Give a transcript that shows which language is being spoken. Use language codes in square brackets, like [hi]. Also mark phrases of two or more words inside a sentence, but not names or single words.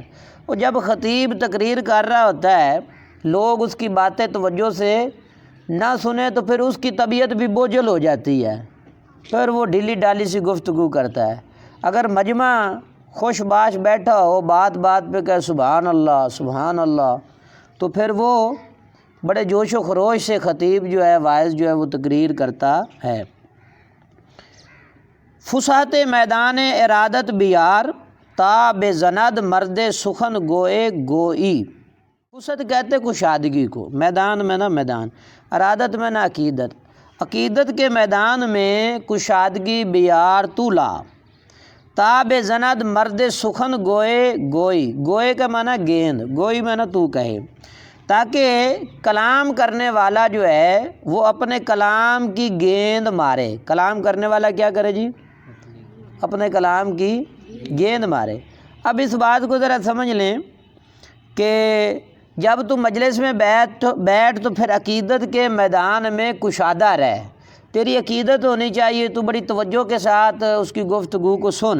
[ur] وہ جب خطیب تقریر کر رہا ہوتا ہے، لوگ اس کی باتیں توجہ سے نہ سنیں تو پھر اس کی طبیعت بھی بوجھل ہو جاتی ہے، پھر وہ ڈھیلی ڈالی سی گفتگو کرتا ہے۔ اگر مجمع خوش باش بیٹھا ہو، بات بات پہ کہ [ar] سبحان اللہ سبحان اللہ، [ur] تو پھر وہ بڑے جوش و خروش سے خطیب جو ہے، واعظ جو ہے وہ تقریر کرتا ہے۔ [fa] فسحت میدان ارادت بیار، تا بے زند مرد سخن گوئے گوئی۔ [ur] فسحت کہتے کشادگی کو، میدان میں نہ میدان، ارادت میں نہ عقیدت، عقیدت کے میدان میں کشادگی بیار تو لا، [fa] تا بے زند مرد سخن گوئے گوئی، [ur] گوئے کا معنی گیند، گوئی میں نہ تو کہے، تاکہ کلام کرنے والا جو ہے وہ اپنے کلام کی گیند مارے۔ کلام کرنے والا کیا کرے جی؟ اپنے کلام کی گیند مارے۔ اب اس بات کو ذرا سمجھ لیں کہ جب تو مجلس میں بیٹھ تو پھر عقیدت کے میدان میں کشادہ رہ، تیری عقیدت ہونی چاہیے، تو بڑی توجہ کے ساتھ اس کی گفتگو کو سن۔